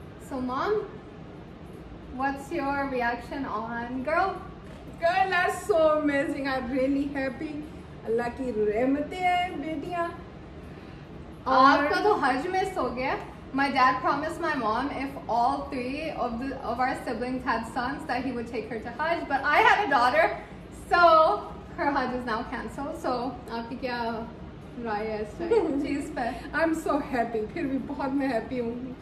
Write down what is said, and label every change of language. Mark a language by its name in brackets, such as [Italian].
[English] So mom, what's your reaction on girl? Girl are so amazing. I'm really happy. [Hindi] अल्लाह की रहमतें हैं बेटियां। आपका तो हज मिस हो गया। [English] My dad promised my mom if all 3 of our siblings had sons that he would take her to Hajj, but I had a daughter, so her Hajj is now cancelled. [Hindi] So आपकी क्या राय है इस चीज पे? [English] I'm so happy. [Hindi] फिर भी बहुत मैं हैप्पी हूँ।